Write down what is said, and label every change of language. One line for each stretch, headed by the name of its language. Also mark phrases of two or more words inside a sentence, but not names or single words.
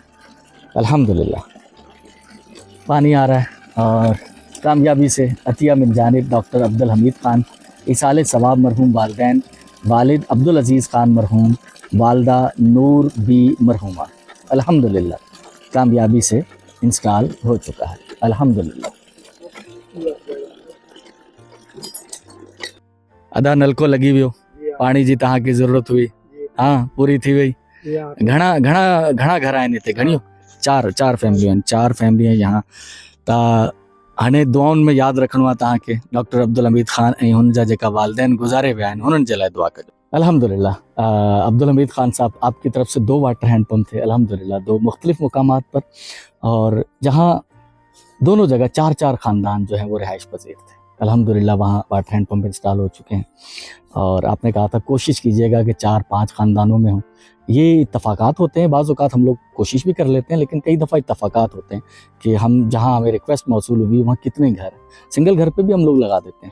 Urdu: الحمدللہ پانی آ رہا ہے اور کامیابی سے عطیہ من جانب ڈاکٹر عبدالحمید خان، ایصال ثواب مرحوم والدین، والد عبدالعزیز خان مرحوم، والدہ نور بی مرحومہ، الحمدللہ کامیابی سے انسٹال ہو چکا ہے. الحمدللہ.
Sindhi: अदा नलको लगी वियो, पानी जी तहाँ की ज़रूरत हुई, हाँ पूरी थी वही। घणा घणा घणा घर आहिनि हिते, घणियूं 4 फैमिलियूं आहिनि, 4
Urdu: فیملی ہیں یہاں.
Sindhi: त हाणे दुआउनि में यादि रखिणो आहे तव्हांखे डॉक्टर अब्दुल हमीद खान ऐं हुन जा जेका वालिदैन गुज़ारे विया आहिनि, हुननि जे लाइ दुआ कजो।
Urdu: الحمدللہ عبدالحمید خان صاحب آپ کی طرف سے 2
English: water hand pump
Urdu: تھے، الحمدللہ 2 مختلف مقامات پر، اور جہاں دونوں جگہ 4-4 خاندان جو ہیں وہ رہائش پذیر تھے. الحمدللہ وہاں
English: water hand pump
Urdu: انسٹال ہو چکے ہیں۔ اور آپ نے کہا تھا کوشش کیجیے گا کہ 4-5 خاندانوں میں ہوں. یہ اتفاقات ہوتے ہیں، بعض اوقات ہم لوگ کوشش بھی کر لیتے ہیں، لیکن کئی دفعہ اتفاقات ہوتے ہیں کہ ہم جہاں ہمیں ریکویسٹ موصول ہوئی وہاں کتنے گھر ہیں، سنگل گھر پہ بھی ہم لوگ لگا دیتے ہیں.